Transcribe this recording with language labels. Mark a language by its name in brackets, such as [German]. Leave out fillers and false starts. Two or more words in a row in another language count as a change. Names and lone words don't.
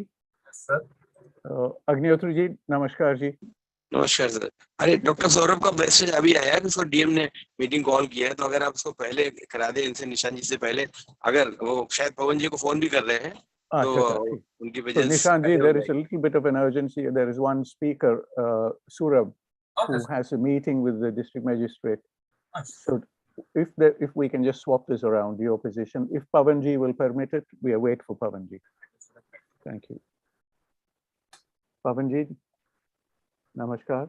[English] Yes, sir. [Hindi] अग्निहोत्री जी, नमस्कार जी. नमस्कार सर। अरे डॉक्टर सौरभ का मैसेज अभी आया है, उसको डीएम ने [English] meeting call [Hindi] किया है, तो अगर आप उसको पहले करा दें इनसे, निशान जी से पहले, अगर वो शायद पवन जी को फोन भी कर रहे हैं तो उनकी वजह से। [English] Nishant ji, there is a little bit of an urgency. There is one speaker, Surab, who has a meeting with the district magistrate. So if we can just swap this around, your position, if Pavan ji will permit it, we await for Pavan ji. Thank you. Pavan ji, namaskar.